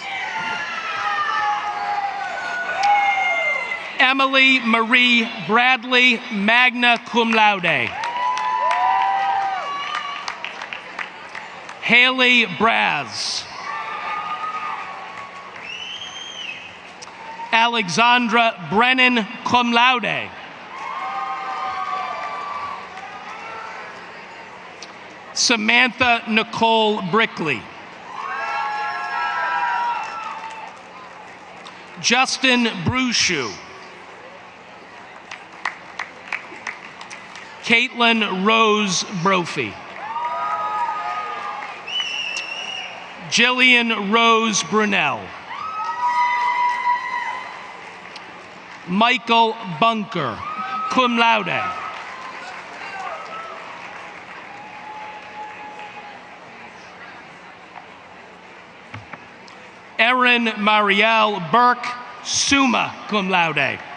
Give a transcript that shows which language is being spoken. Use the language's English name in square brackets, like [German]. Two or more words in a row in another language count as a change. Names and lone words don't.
[English] Emily Marie Bradley, [Latin] magna cum laude. [English] Haley Braz. Alexandra Brennan, [Latin] cum laude. [English] Samantha Nicole Brickley. Justin Brushu. Caitlin Rose Brophy. Jillian Rose Brunel. Michael Bunker, [Latin] cum laude. [English] Erin Marielle Burke, [Latin] summa cum laude.